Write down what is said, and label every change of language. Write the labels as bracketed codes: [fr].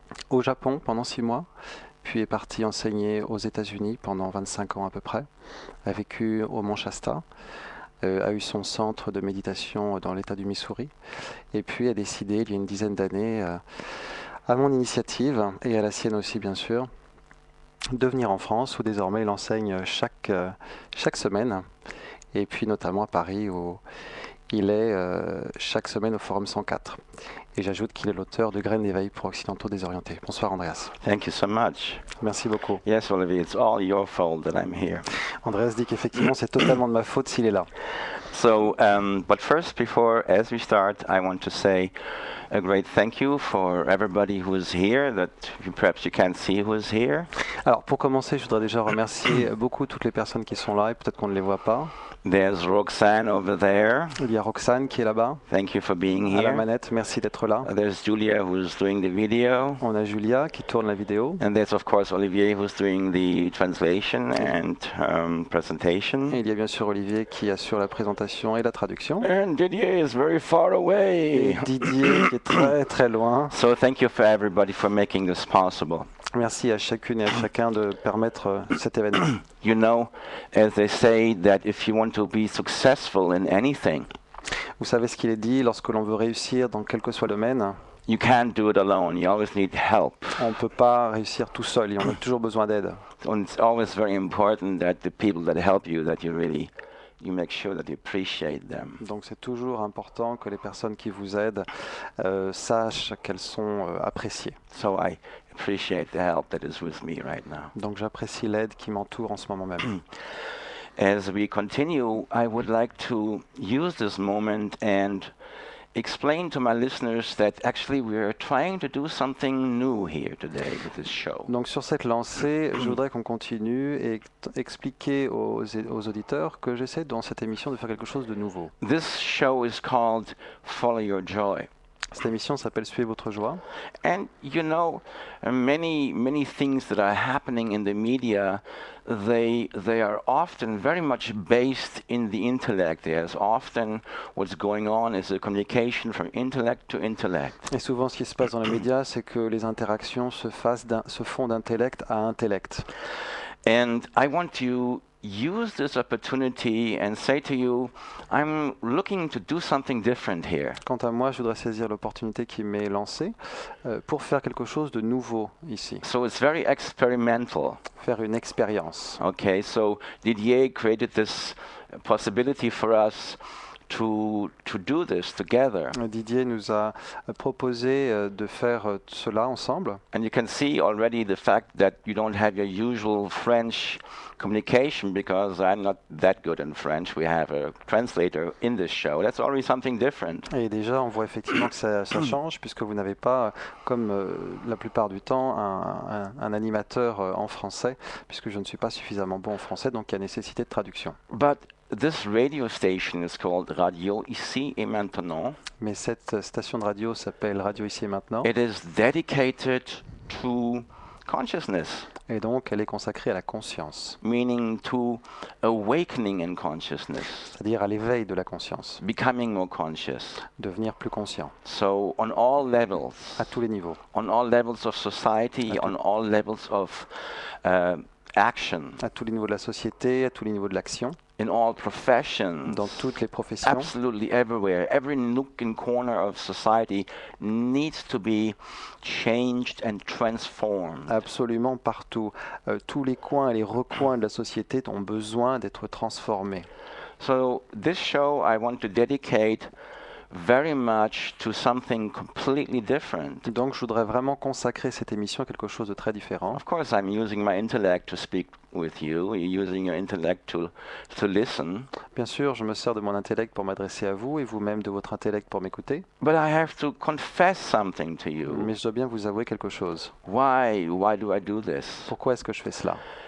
[fr] au Japon pendant 6 mois, puis est parti enseigner aux États-Unis pendant 25 ans à peu près, a vécu au Mont Shasta, a eu son centre de méditation dans l'État du Missouri, et puis a décidé, il y a une dizaine d'années, à mon initiative, et à la sienne aussi bien sûr, de venir en France, où désormais il enseigne chaque semaine, et puis notamment à Paris, où il est chaque semaine au Forum 104. Et j'ajoute qu'il est l'auteur de Graines d'éveil pour occidentaux désorientés. Bonsoir Andreas. [en] Thank you so much. [fr] Merci beaucoup. [en] Yes, Olivier, it's all your fault that I'm here. [fr] Andreas dit qu'effectivement c'est totalement de ma faute s'il est là. [en] So, but first, as we start, I want to say a great thank you for everybody who is here, that perhaps you can't see who is here. [fr] Alors pour commencer, je voudrais déjà remercier beaucoup toutes les personnes qui sont là, et peut-être qu'on ne les voit pas. [en] There's Roxanne over there. [fr] Il y a Roxane qui est là-bas. [en] Thank you for being [fr] À la [en] here. [fr] manette, merci d'être là. [en] There's Julia who's doing the video. [fr] On a Julia qui tourne la vidéo. [en] And there's of course Olivier who's doing the translation and presentation. [fr] Et il y a bien sûr Olivier qui assure la présentation et la traduction. [en] And Didier is very far [fr] Et [en] away. [fr] Didier qui est très très loin. [en] So thank you for everybody for making this possible. [fr] Merci à chacune et à chacun de permettre cet événement. [en] You know, as they say that if you want to be successful in anything, [fr] Vous savez ce qu'il est dit, lorsque l'on veut réussir dans quel que soit le domaine, [en] you can't do it alone. You always need help. [fr] on ne peut pas réussir tout seul, et on a toujours besoin d'aide. [en] And it's always very important that the people that help you, that you make sure that you appreciate them. [fr] Donc c'est toujours important que les personnes qui vous aident sachent qu'elles sont appréciées. [en] So I appreciate the help that is with me right now. [fr] Donc j'apprécie l'aide qui m'entoure en ce moment même. [en] As we continue, I would like to use this moment and explain to my listeners that actually we are trying to do something new here today with this show. [fr] Donc sur cette lancée, je voudrais qu'on continue et expliquer aux auditeurs que j'essaie dans cette émission de faire quelque chose de nouveau. [en] This show is called Follow Your Joy. [fr] Cette émission s'appelle Suivez, votre joie. [en] And you know, many things that are happening in the media, they are often very much based in the intellect. There's often what's going on is a communication from intellect to intellect. [fr] Et souvent ce qui se passe dans les médias, c'est que les interactions se font d'intellect à intellect. [en] And I want to use this opportunity and say to you, I'm looking to do something different here. [fr] Quant à moi, je voudrais saisir l'opportunité qui m'est lancée pour faire quelque chose de nouveau ici, [en] So it's very experimental. [fr] faire une expérience. [en] Okay, so Didier created this possibility for us to do this together. [fr] Didier nous a proposé de faire cela ensemble. [en] And you can see already the fact that you don't have your usual French communication because I'm not that good in French. We have a translator in this show. That's already something different. [fr] Et déjà, on voit effectivement que ça change, puisque vous n'avez pas, comme la plupart du temps, un animateur en français, puisque je ne suis pas suffisamment bon en français, donc il y a nécessité de traduction. [en] But this radio station is called Radio Ici et Maintenant. [fr] Mais cette station de radio s'appelle Radio Ici et Maintenant. [en] It is dedicated to consciousness, [fr] Et donc, elle est consacrée à la conscience, [en] meaning to awakening in consciousness, [fr] c'est-à-dire à l'éveil de la conscience, [en] becoming more conscious. [fr] devenir plus conscient, [en] So on all levels, [fr] à tous les niveaux, [en] on all levels of society, on all levels of action, [fr] à tous les niveaux de la société, à tous les niveaux de l'action, [en] in all professions, [fr] dans toutes les professions, [en] absolutely everywhere. Every nook and corner of society needs to be changed and transformed. [fr] absolument partout. [en] Tous les coins et les recoins de la société ont besoin d'être transformés. So this show I want to dedicate very much to something completely different. [fr] Donc je voudrais vraiment consacrer cette émission à quelque chose de très différent. [en] Of course, I'm using my intellect to speak with you. You're using your intellect to listen. [fr] Bien sûr, je me sers de mon intellect pour m'adresser à vous et vous-même de votre intellect pour m'écouter. [en] But I have to confess something to you. [fr] Mais je dois bien vous avouer quelque chose. [en] Why do I do this? [fr] Pourquoi est-ce que je fais cela?